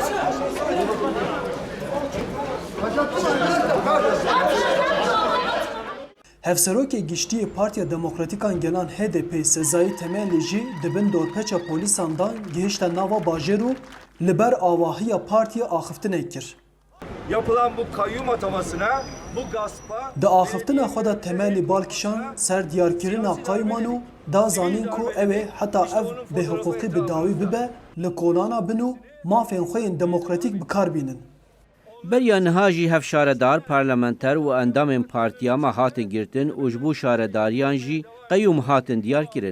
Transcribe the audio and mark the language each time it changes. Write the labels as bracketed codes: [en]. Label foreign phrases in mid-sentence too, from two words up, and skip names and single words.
[ku] Hevserokê giştiyê Partiya Demokratîkan Gelan HDP sezayî temelê jî dibin dorpeça polîsan dan gihişte nava bajêr û li ber avahiya partiya axiftinê kir. [tr] Yapılan bu kayyum atamasına, bu gaspa... [ku] Di axiftina xwe de temelî balkişan ser diyarkirina qayyuman û da zanîn ku ew ê heta ev bêhiqûqî bi dawî bibe li kolana bin û mafên xwe yên demokratîk bi kar bînin. Beriya niha jî hev şaredar, parlamenter û endamên partiya me hatin girtin û ji bo şaredariyan jî qeyyûm hatin diyar kirin.